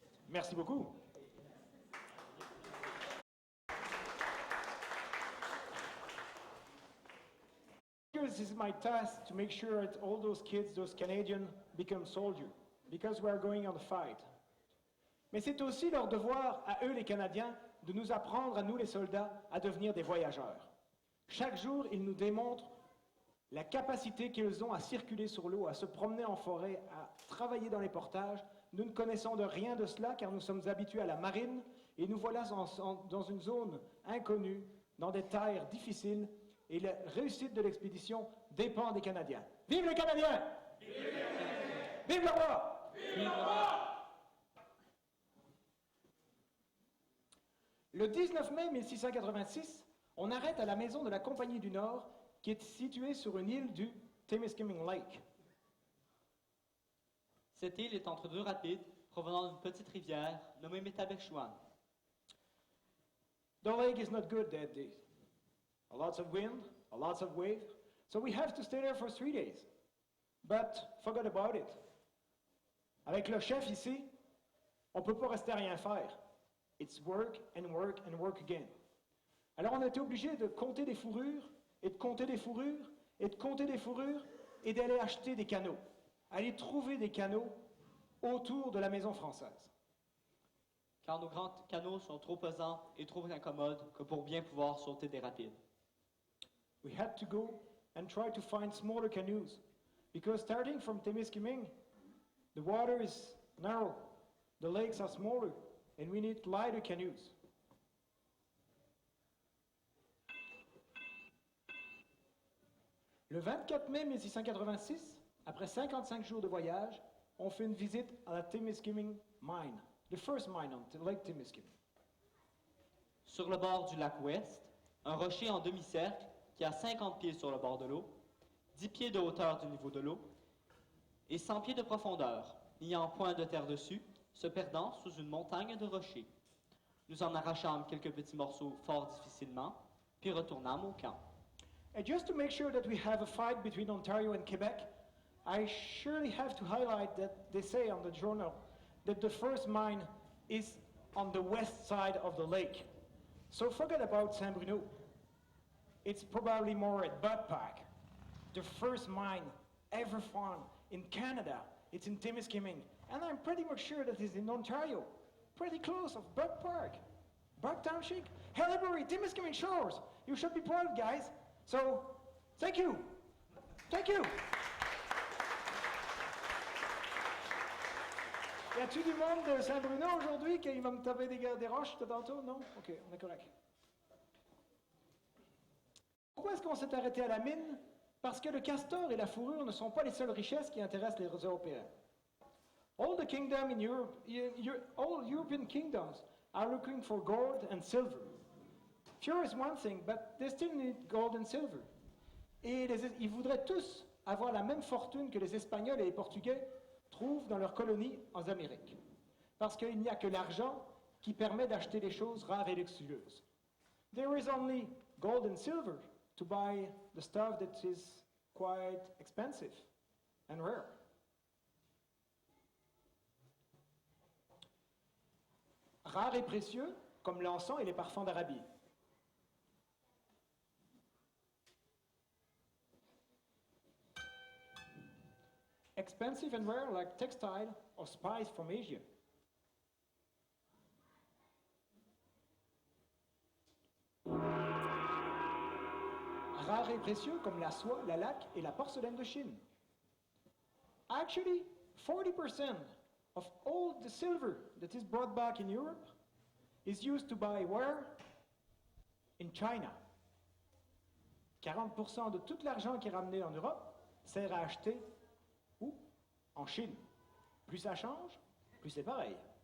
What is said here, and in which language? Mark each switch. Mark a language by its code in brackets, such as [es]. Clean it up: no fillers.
[fr] Merci beaucoup. [en] This is my task to make sure that all those kids, those Canadians, become soldiers, because we are going on the fight. [fr] Mais c'est aussi leur devoir, à eux les Canadiens, de nous apprendre, à nous les soldats, à devenir des voyageurs. Chaque jour, ils nous démontrent la capacité qu'ils ont à circuler sur l'eau, à se promener en forêt, à travailler dans les portages. Nous ne connaissons de rien de cela car nous sommes habitués à la marine et nous voilà dans une zone inconnue, dans des terres difficiles et la réussite de l'expédition dépend des Canadiens. Vive les Canadiens! Vive le roi! Vive le roi! Le 19 mai 1686, on arrête à la maison de la Compagnie du Nord qui est située sur une île du Temiskaming Lake. Cette île est entre deux rapides provenant d'une petite rivière nommée Métabechouan. [en] The lake is not good that day. A lots of wind, a lots of wave, so we have to stay there for 3 days. But forget about it. [fr] Avec le chef ici, on ne peut pas rester à rien faire. [en] It's work and work and work again. [fr] Alors on a été obligé de compter des fourrures, et de compter des fourrures, et de compter des fourrures, et d'aller acheter des canaux. Aller trouver des canaux autour de la maison française. Car nos grands canaux sont trop pesants et trop incommodes que pour bien pouvoir sauter des rapides. [en] We had to go and try to find smaller canoes, because starting from Temiskaming, the water is narrow, the lakes are smaller, and we need lighter canoes. [fr] Le 24 mai 1686, après 55 jours de voyage, on fait une visite à la Timiskaming Mine, [en] the first mine on Lake Timiskaming. [fr] Sur le bord du lac Ouest, un rocher en demi-cercle qui a 50 pieds sur le bord de l'eau, 10 pieds de hauteur du niveau de l'eau et 100 pieds de profondeur, n'ayant point de terre dessus, se perdant sous une montagne de rochers. Nous en arrachâmes quelques petits morceaux fort difficilement, puis retournâmes au camp. [en] And just to make sure that we have a fight between Ontario and Quebec, I surely have to highlight that they say on the journal that the first mine is on the west side of the lake. So forget about Saint-Bruno. It's probably more at Budpack. The first mine ever found in Canada, it's in Timiskaming. And I'm pretty much sure that it's in Ontario, pretty close of Bug Park. Bug Township, Haileybury, Timiskaming Shores. You should be proud, guys. So, thank you. Thank you. [fr] Y a-tu du monde de Saint-Bruno aujourd'hui qui va me taper des roches de tantôt? Non? OK, on est correct. Pourquoi est-ce qu'on s'est arrêté à la mine? Parce que le castor et la fourrure ne sont pas les seules richesses qui intéressent les Européens. [en] All the kingdoms in Europe, all European kingdoms are looking for gold and silver. Fur is one thing, but they still need gold and silver. [fr] Et ils voudraient tous avoir la même fortune que les Espagnols et les Portugais trouvent dans leurs colonies en Amérique. Parce qu'il n'y a que l'argent qui permet d'acheter les choses rares et luxueuses. [en] There is only gold and silver to buy the stuff that is quite expensive and rare. [fr] Rares et précieux, comme l'encens et les parfums d'Arabie. [en] Expensive and rare like textile or spice from Asia. [fr] Rares et précieux comme la soie, la laque et la porcelaine de Chine. [en] Actually, 40% of all the silver that is brought back in Europe is used to buy where? In China. [fr] 40% de tout l'argent qui est ramené en Europe sert à acheter où? En Chine. Plus ça change, plus c'est pareil.